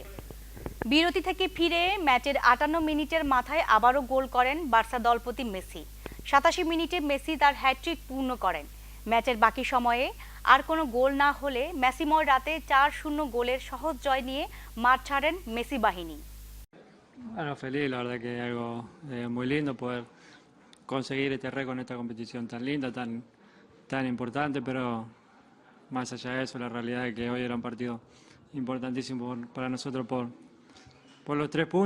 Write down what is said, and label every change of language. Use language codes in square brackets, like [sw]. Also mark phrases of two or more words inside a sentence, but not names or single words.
[bn] বিরতি থেকে ফিরে ম্যাচের 58 মিনিটের মাথায় আবারও গোল করেন বার্সা দলপতি মেসি। 87 মিনিটে মেসি তার হ্যাট্রিক পূর্ণ করেন। ম্যাচের বাকি সময়ে আর কোনো গোল না হলে মেসিময় রাতে 4-0 গোলের সহজ জয় নিয়ে মাঠ ছাড়েন মেসি বাহিনী। [es] Bueno, feliz, la verdad que es algo muy lindo poder conseguir este récord en esta competición tan linda, tan importante, pero más allá de eso, la realidad es que hoy era un partido importantísimo para nosotros por los 3 puntos.